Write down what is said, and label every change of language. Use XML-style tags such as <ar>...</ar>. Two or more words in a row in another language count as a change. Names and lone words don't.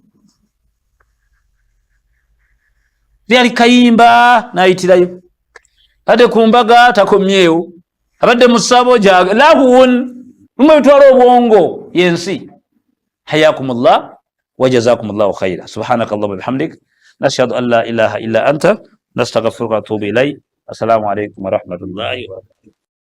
<lg>lyali kayimba nayitirayo ate ku mbaga takomyewo abadde mu ssabo lahun mulimu ebitwala obwongo yensi</lg> <ar>حياكم الله وجزاكم الله خيرا سبحانك اللهم بحمدك نشهد أن لا إله إلا أنت نستغفرك وأتوب إليك السلام عليكم ورحمة الله وبركاته</ar>